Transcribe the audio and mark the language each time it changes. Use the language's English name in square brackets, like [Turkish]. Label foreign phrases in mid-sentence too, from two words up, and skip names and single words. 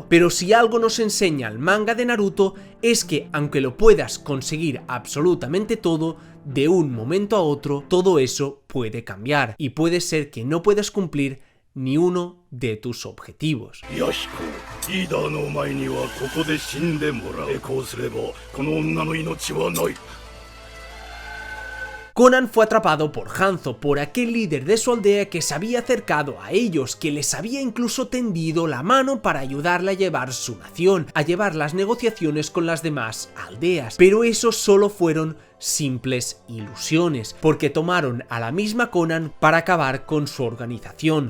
[Spanish] Pero si algo nos enseña el manga de Naruto es que aunque lo puedas conseguir absolutamente todo, de un momento a otro todo eso puede cambiar y puede ser que no puedas cumplir ni uno de tus objetivos. [Japanese] Yahiko, líder の前にはここで死んでもらう。こうすればこの女の命はない。 [Spanish] Conan fue atrapado por Hanzo, por aquel líder de su aldea que se había acercado a ellos, que les había incluso tendido la mano para ayudarle a llevar su nación, a llevar las negociaciones con las demás aldeas. Pero eso solo fueron simples ilusiones, porque tomaron a la misma Conan para acabar con su organización.